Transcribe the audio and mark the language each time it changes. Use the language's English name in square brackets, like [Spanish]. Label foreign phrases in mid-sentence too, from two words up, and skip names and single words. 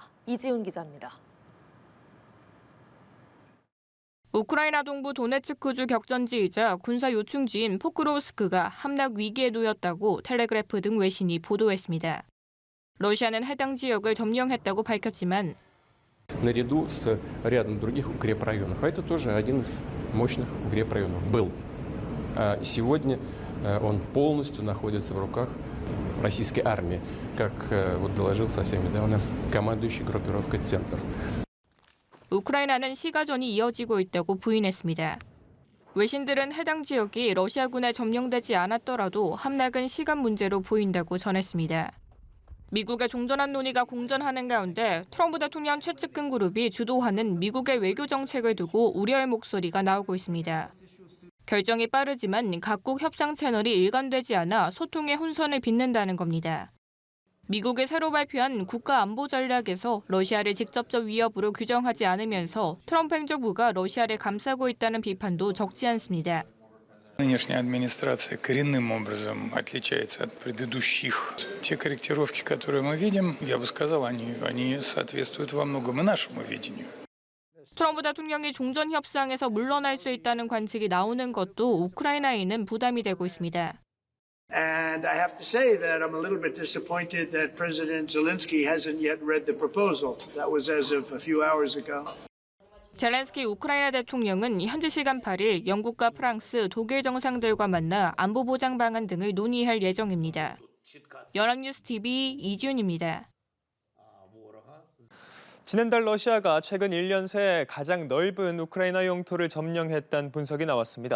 [Korean] 이지훈 기자입니다. 우크라이나 동부 도네츠크주 격전지이자 군사 요충지인 포크로우스크가 함락 위기에 놓였다고 텔레그래프 등 외신이 보도했습니다. 러시아는 해당 지역을 점령했다고 밝혔지만 [Russian] наряду с рядом других укрепрайонов. А это тоже один из мощных укрепрайонов был. Сегодня он полностью находится в руках российской армии, как вот доложил совсем недавно командующий группировкой «Центр». [Korean] 우크라이나는 시가전이 이어지고 있다고 부인했습니다. 외신들은 해당 지역이 러시아군에 점령되지 않았더라도 함락은 시간 문제로 보인다고 전했습니다. 미국의 종전한 논의가 공전하는 가운데 트럼프 대통령 최측근 그룹이 주도하는 미국의 외교 정책을 두고 우려의 목소리가 나오고 있습니다. 결정이 빠르지만 각국 협상 채널이 일관되지 않아 소통의 혼선을 빚는다는 겁니다. 미국이 새로 발표한 국가 안보 전략에서 러시아를 직접적 위협으로 규정하지 않으면서 트럼프 행정부가 러시아를 감싸고 있다는 비판도 적지 않습니다. [Russian] Нынешняя администрация коренным образом отличается от предыдущих. Те корректировки, которые мы видим, я бы сказал, они соответствуют во многом и нашему видению. [Korean] 트럼프 대통령이 종전 협상에서 물러날 수 있다는 관측이 나오는 것도 우크라이나에는 부담이 되고 있습니다. [English] And I have to say that I'm a little bit disappointed that President Zelensky hasn't yet read the proposal. That was as of a few hours ago. [Korean] 젤렌스키 우크라이나 대통령은 현지 시간 8일 영국과 프랑스, 독일 정상들과 만나 안보 보장 방안 등을 논의할 예정입니다. 연합뉴스TV 이지훈입니다. 지난달 러시아가 최근 1년 새 가장 넓은 우크라이나 영토를 점령했다는 분석이 나왔습니다.